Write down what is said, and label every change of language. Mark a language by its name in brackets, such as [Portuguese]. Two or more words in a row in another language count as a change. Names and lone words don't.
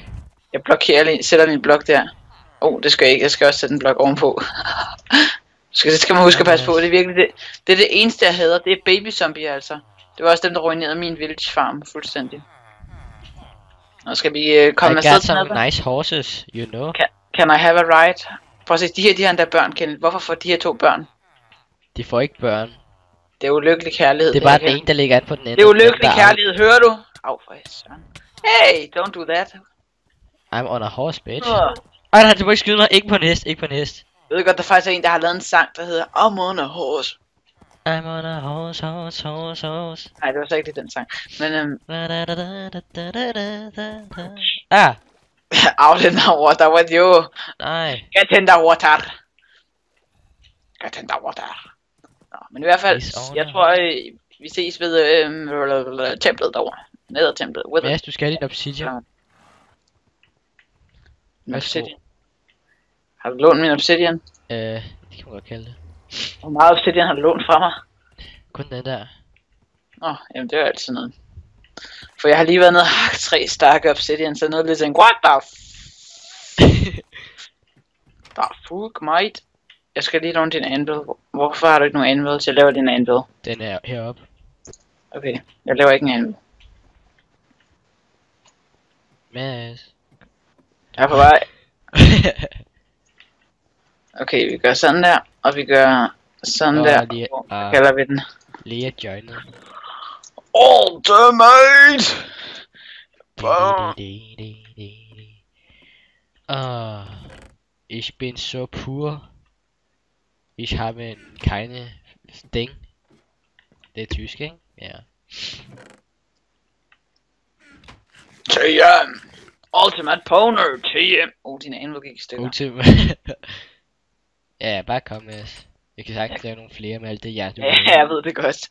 [Danish] Jeg blokerer lige, sætter lige en blok der. Det skal jeg ikke. Jeg skal også sætte en blok ovenpå. Det skal man huske at passe på. Det er virkelig det er det eneste jeg hader. Det er baby zombier altså. Det var også dem der ruinerede min [English] village farm [Danish] fuldstændig. Nu skal vi komme afsted. [English] I got some nice horses, you know. Can I have a ride? [Danish] Prøv at se, de her der børn, Kenneth. Hvorfor får de her 2 børn? De får ikke børn. Det er ulykkelig kærlighed. Det er bare den ene, der ligger an på den anden. Det er ulykkelig kærlighed, hører du? Au, for søren. [English] Hey, don't do that. I'm on a horse, bitch. [Danish] Ej, nej, du må ikke skyde mig. Ikke på en hest, ikke på en hest. Jeg ved godt, der faktisk er en, der har lavet en sang, der hedder I'm on a horse. [English] I'm on a horse, horse, horse, horse. [Danish] Nej, det var så ikke den sang. Men Ah! [English] Outlander water with you. [Danish] Nej. [English] Get in the water. Get in the water. [Danish] Nå, men i hvert fald, jeg tror, vi ses ved templet derovre. Ned ad templet. Mads, du skal have din obsidian. Obsidian. Har du lånt min obsidian? Det kan man godt kalde det. Hvor meget obsidian har du lånt fra mig? Kun den der. Nå, jamen det er altid noget. For jeg har lige været nede og hakt 3 stærke obsidian, så noget lidt sådan, [English] what the the fuck, mate? [Danish] Jeg skal lige låne din anvil. Hvorfor har du ikke nogen anvil til at lave din anvil? Den er heroppe. Okay, jeg laver ikke en anvil. Mads. Jeg er på vej. Okay, vi gør sådan der, og vi gør sådan der. Hvad kalder vi den? Lea joiner. Ultimate! [German] Ich bin so pur. Ich habe keine Ding. [Danish] Det er tysk, ikke? Ja. TM! Ultimate Poner! TM! Din anvil gik i stykker. Ultimate. Ja, bare kom med os. Jeg kan sagtens lave nogle flere med alt det jern, du ja, jeg ved det godt.